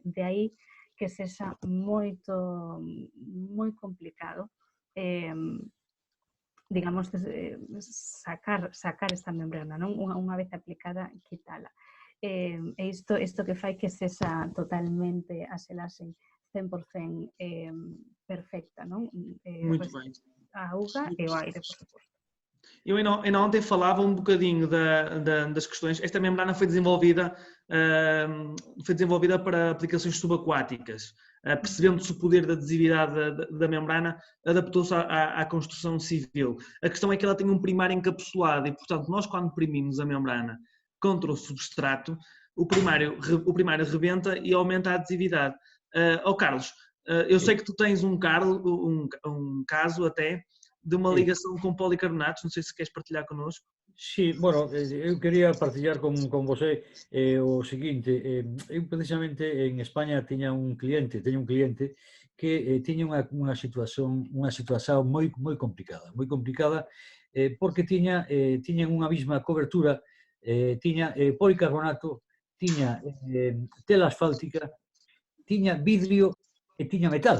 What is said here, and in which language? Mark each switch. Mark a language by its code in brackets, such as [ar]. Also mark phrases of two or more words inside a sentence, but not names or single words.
[gl] De aí que sexa moi complicado digamos, sacar esta membrana, non? Unha vez aplicada, quitala. E isto que fai que sexa totalmente a xelaxe 100% perfecta, non? [pt] Muito bem. [gl] A auga e o aire, por suposto. [pt] Eu ainda ontem falava um bocadinho das questões. Esta membrana foi desenvolvida para aplicações subaquáticas. Percebendo-se o poder da adesividade da membrana, adaptou-se à construção civil. A questão é que ela tem um primário encapsulado e, portanto, nós quando imprimimos a membrana contra o substrato, o primário rebenta e aumenta a adesividade. Carlos, eu sei que tu tens um caso até de uma ligação com policarbonatos, non sei se queres partilhar connosco. [es] Sí, bueno, [gl] eu quería partillar con você o seguinte, eu precisamente en España teño un cliente que tiña unha situación moi complicada, porque tiñan unha mesma cobertura, tiña policarbonato, tiña tela asfáltica, tiña vidrio e tiña metal.